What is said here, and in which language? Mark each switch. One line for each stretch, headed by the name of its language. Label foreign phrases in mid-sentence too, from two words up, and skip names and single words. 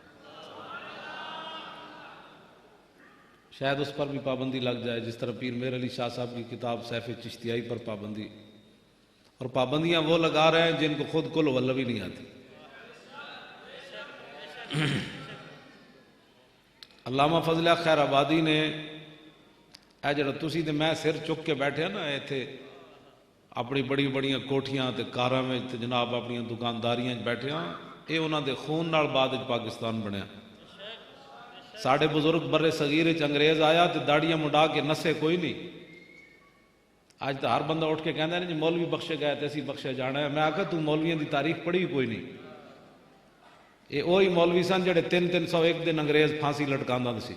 Urdu: شاید اس پر بھی پابندی لگ جائے، جس طرح پیر میر علی شاہ صاحب کی کتاب سیف چشتیائی پر پابندی. اور پابندیاں وہ لگا رہے ہیں جن کو خود کل واللہ بھی نہیں آتی.
Punjabi: علامہ فضل حق خیر آبادی نے اے جڑا تسی تے میں سر چک کے بیٹھے نا ایتھے اپنی بڑی بڑیاں کوٹھیاں تے کاراں وچ تے جناب اپنی دکانداریاں بیٹھے ہاں، اے انہاں دے خون نال بعد پاکستان بنیا. ساڑھے بزرگ برے صغیر وچ انگریز آیا تے داڑیاں مڈا کے نسے کوئی نہیں. آج تو ہر بندہ اٹھ کے کہندا ہے جی مولوی بخشے گئے تے اسی بخشے جانا ہے. میں آکھا تو مولویاں دی تاریخ پڑھی کوئی نہیں. یہ وہی مولوی سن جڑے 301 دن انگریز پھانسی لٹکاندا سی.